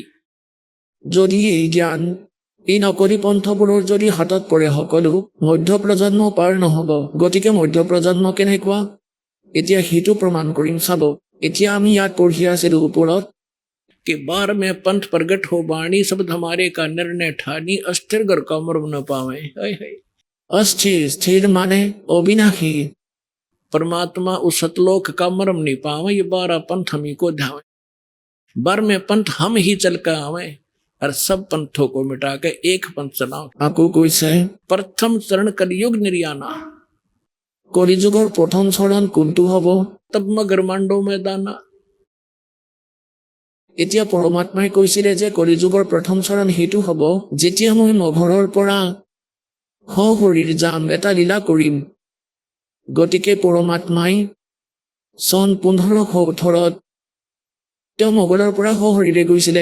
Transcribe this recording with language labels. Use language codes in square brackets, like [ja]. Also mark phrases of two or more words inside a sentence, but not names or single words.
[as] যদি এই জ্ঞান এই নকলি পন্থবোৰৰ যদি হাতত পৰে সকলো মধ্য প্ৰজন্ম পাৰ নহ'ব। গতিকে মধ্য প্ৰজন্ম কেনেকুৱা এতিয়া সেইটো প্ৰমাণ কৰিম চাব। এতিয়া আমি ইয়াত পঢ়ি আছিলো ওপৰত [hi] कि बार में पंथ प्रगट हो बाणी, शब्द हमारे का निर्णय ठानी, अस्थिर घर का मर्म न पावे। हाय हाय। [as] অস্থিৰ স্থিৰ মানে অবিনাশী। [hi] परमात्मा उस सतलोक का मर्म नहीं पावे, ये 12 पंथ हम ही को ध्यावे। बार में पंथ हम ही चल कर आवे, और सब पंथों को मिटा के एक पंथ चलाओ। [as] আকৌ কৈছে [hi] प्रथम चरण कलयुग निर्याना, [as] কলিযুগৰ প্ৰথম চৰণ কোনটো হ'ব। [hi] तब मगर मांडो मैदाना। [as] এতিয়া পৰমাত্মাই কৈছিলে যে কলিযুগৰ প্ৰথম চৰণ সেইটো হ'ব যেতিয়া মই মঘৰৰ পৰা সশৰীৰ যাম এটা লীলা কৰিম। গতিকে পৰমাত্মাই চন 1518 তেওঁ মগলৰ পৰা সশৰীৰে গৈছিলে।